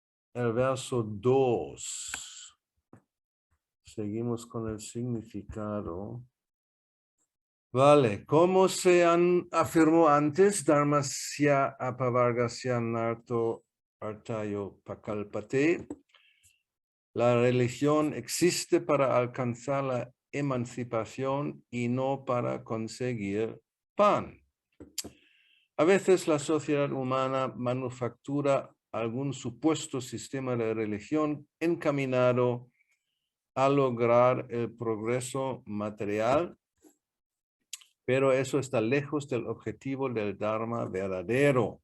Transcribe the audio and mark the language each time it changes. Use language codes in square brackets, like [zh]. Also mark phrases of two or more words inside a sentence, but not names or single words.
[es] el verso 2. Seguimos con el significado. Vale, como se afirmó antes, [sa] Dharmasya apavargasya narto artayo pakalpate, [es] la religión existe para alcanzar la emancipación y no para conseguir pan. A veces la sociedad humana manufactura algún supuesto sistema de religión encaminado a lograr el progreso material, pero eso está lejos del objetivo del Dharma verdadero.